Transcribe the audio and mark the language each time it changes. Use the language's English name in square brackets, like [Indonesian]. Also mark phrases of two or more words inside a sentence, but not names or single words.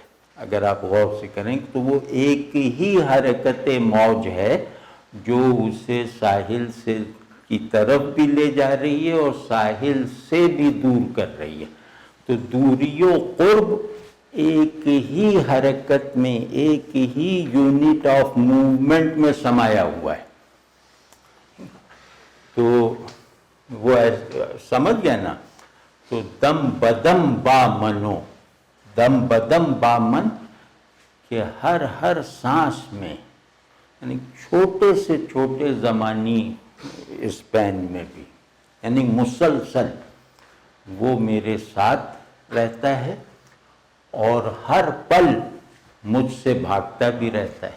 [Urdu] اگر آپ غور سے کریں تو وہ ایک ہی حرکت موج ہے جو اسے ساحل سے کی طرف بھی لے جا رہی ہے اور ساحل سے بھی دور کر رہی ہے. تو دوری و قرب ایک ہی حرکت میں، ایک ہی [English] unit of movement [Urdu] میں سمایا ہوا ہے. تو وہ سمجھ گئے نا. [Persian] تو دم بدم با منو، دم بدم با من، [Urdu] کہ ہر سانس میں، یعنی چھوٹے سے چھوٹے زمانی اسپین میں بھی، یعنی مسلسل وہ میرے ساتھ رہتا ہے اور ہر پل مجھ سے بھاگتا بھی رہتا ہے.